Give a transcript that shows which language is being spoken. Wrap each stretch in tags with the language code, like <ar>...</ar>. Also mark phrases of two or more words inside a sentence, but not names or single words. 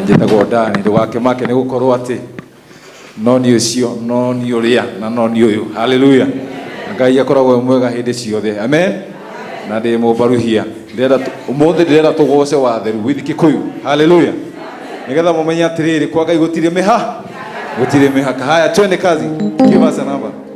<ki>Njĩtagwo Dani, ndũgakĩmake nĩ gũkorwo atĩ no nĩ ũcio, no nĩ ũrĩa na no nĩ ũyũ. Hallelujah. Ngai akoragwo mwega hĩndĩ ciothe. Amen. Na ndĩ mũmbaruhia ũmũthĩ ndĩrenda tũgoce watheru with Kikuyu. Hallelujah. Nĩgetha mũmenye atĩrĩrĩ, kwa Ngai gũtirĩ mĩhaka.</ki> <sw>Haya, twende kazi.</sw> <en>Give us a number.</en>